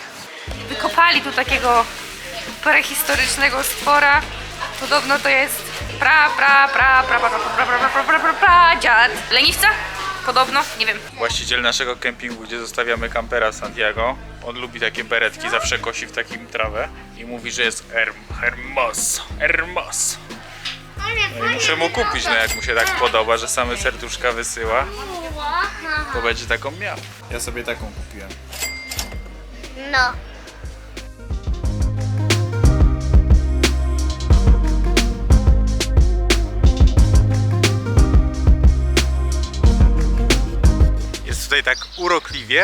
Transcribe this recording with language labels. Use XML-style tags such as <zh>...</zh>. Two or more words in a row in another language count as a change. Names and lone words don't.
<pl>Wykopali tu takiego prehistorycznego stwora. Podobno to jest dziad leniwca? Podobno, nie wiem. Właściciel naszego kempingu, gdzie zostawiamy kampera Santiago, on lubi takie beretki, zawsze kosi w takim trawę i mówi, że jest</pl> <es>hermoso, hermoso.</es> <pl>No i muszę mu kupić, no jak mu się tak podoba, że same serduszka wysyła, to będzie taką miał. Ja sobie taką kupiłem. No. Jest tutaj tak urokliwie.</pl>